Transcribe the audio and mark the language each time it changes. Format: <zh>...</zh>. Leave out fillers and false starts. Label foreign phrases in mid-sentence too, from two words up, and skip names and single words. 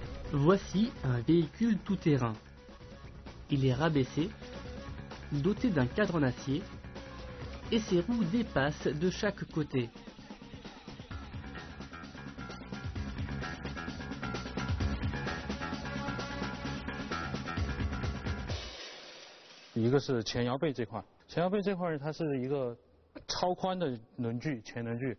<fr>Voici un véhicule tout-terrain. Il est rabaissé, doté d'un cadre en acier, et ses roues dépassent de chaque côté.</fr> <zh>一个是前摇背这块，前摇背这块它是一个超宽的轮距，前轮距，</zh>